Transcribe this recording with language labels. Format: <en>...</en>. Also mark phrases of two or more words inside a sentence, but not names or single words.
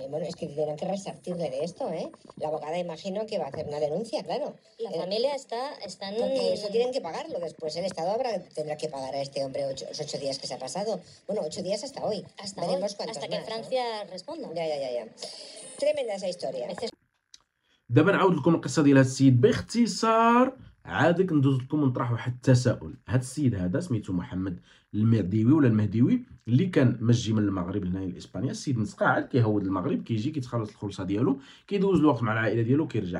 <es>Bueno, es que tendrán que resarcirle de esto, ¿eh? La abogada imagino que va a hacer una denuncia, claro. La familia están... Porque eso tienen que pagarlo después. El Estado tendrá que pagar a este hombre los 8 días que se ha pasado. Bueno, 8 días hasta hoy. Veremos cuántos hasta que más, Francia responda. Ya. Tremenda esa historia.</es> <ar>دابا نعاود لكم القصه ديال هذا السيد باختصار. عاد ندوز لكم ونطرح واحد التساؤل. هذا السيد هذا سميتو محمد المهديوي ولا المهديوي اللي كان مجي من المغرب لهنايا لاسبانيا. السيد متقاعد كيهود المغرب كيجي كيتخلص الخلصه ديالو كيدوز الوقت مع العائله ديالو كيرجع.</ar>